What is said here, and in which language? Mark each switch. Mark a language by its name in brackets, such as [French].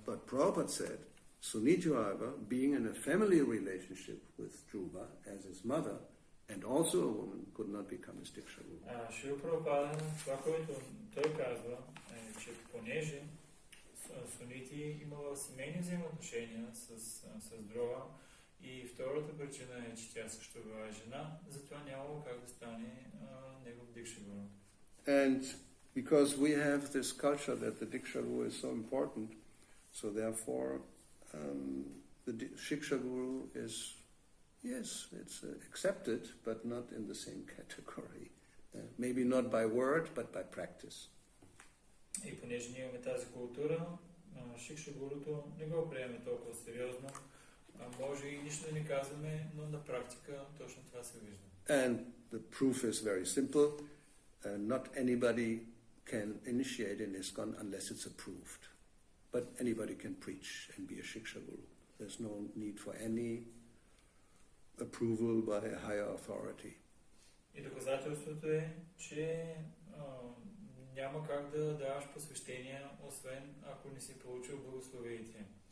[English] But Prabhupada said, Suniti, however, being in a family relationship with Dhruva as his mother, and also a woman, could not become his Diksha-guru. [Bulgarian] Шрила Прабхупада, това, което той казва, е, че понеже Сунити имала семейни взаимоотношения с Дрова и втората причина е, че тя също била жена, затова нямало как да стане негов Дикша-гуру. [English] And because we have this culture that the Diksha-guru is so important, so therefore the Shiksha-guru is, yes, it's accepted, but not in the same category. Maybe not by word, but by practice. [Bulgarian] И понеже ние имаме тази култура, Шикша-гуруто не го приеме толкова сериозно, може и нищо да не казваме, но на практика точно това се вижда. [English] And the proof is very simple. Not anybody can initiate in ISKCON unless it's approved. But anybody can preach and be a Shiksha-guru. There's no need for any approval by a higher authority. [Bulgarian] И доказателството е, че няма как да даваш посвещения, освен ако не си получил благословиите.